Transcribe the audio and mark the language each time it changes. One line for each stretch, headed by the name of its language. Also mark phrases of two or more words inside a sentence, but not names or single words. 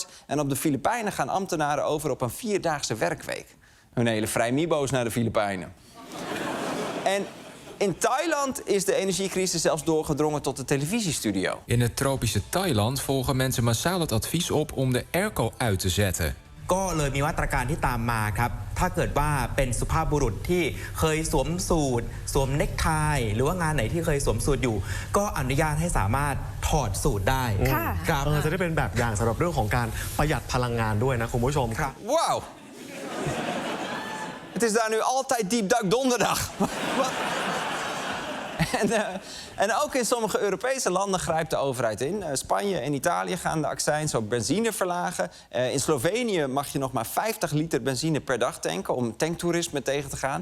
Dutch: En op de Filipijnen gaan ambtenaren over op een 4-daagse werkweek. Hun hele vrijmibo's naar de Filipijnen. En in Thailand is de energiecrisis zelfs doorgedrongen tot de televisiestudio. In het tropische Thailand volgen mensen massaal het advies op om de airco uit te zetten.
Thai: ก็เลยมีมาตรการที่ตามมาครับถ้าเกิดว่าเป็นสุภาพบุรุษที่เคยสวมสูทสวมเนคไทหรือว่างานไหนที่เคยสวมสูทอยู่ก็อนุญาตให้สามารถถอดสูทได้ครับ จะได้เป็นแบบอย่างสำหรับเรื่องของการประหยัดพลังงานด้วยนะคุณผู้ชมครับ
Dutch: Wauw. Het is daar nu altijd diepdak donderdag. Wat? En ook in sommige Europese landen grijpt de overheid in. Spanje en Italië gaan de accijns op benzine verlagen. In Slovenië mag je nog maar 50 liter benzine per dag tanken om tanktoerisme tegen te gaan.